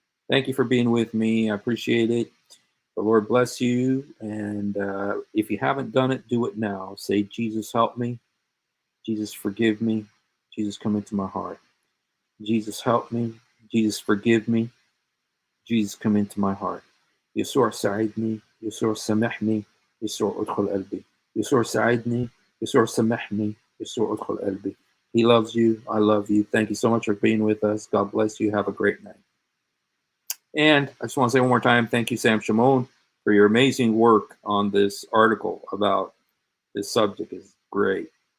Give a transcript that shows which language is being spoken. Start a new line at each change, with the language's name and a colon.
English: Thank you for being with me. I appreciate it. The Lord bless you. And if you haven't done it, do it now. Say, Jesus, help me. Jesus, forgive me. Jesus, come into my heart. Jesus, help me. Jesus, forgive me. Jesus, come into my heart.
Arabic: يسوع ساعدني، يسوع سامحني، يسوع ادخل قلبي. يسوع ساعدني، يسوع سامحني، يسوع ادخل قلبي.
English: He loves you. I love you. Thank you so much for being with us. God bless you. Have a great night. And I just want to say one more time, thank you, Sam Shimon, for your amazing work on this article about this subject. Is great.